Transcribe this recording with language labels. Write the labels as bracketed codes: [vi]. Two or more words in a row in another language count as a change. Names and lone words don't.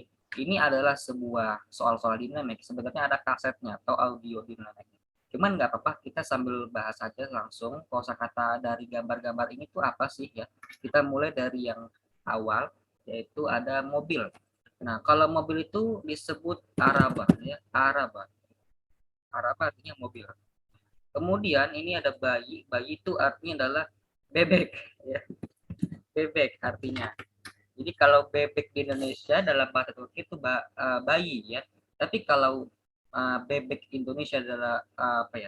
[id] Ini adalah sebuah soal-soal dinamik. Sebenarnya ada kasetnya atau audio dinamik. Cuman nggak apa-apa, kita sambil bahas aja langsung kosakata dari gambar-gambar ini tuh apa sih ya. Kita mulai dari yang awal, yaitu ada mobil. Nah, kalau mobil itu disebut araba ya, araba. Araba artinya mobil. Kemudian ini ada bayi, bayi itu artinya adalah bebek ya, bebek artinya. Jadi kalau bebek di Indonesia dalam bahasa Turki itu bayi ya. Tapi kalau bebek Indonesia adalah apa ya?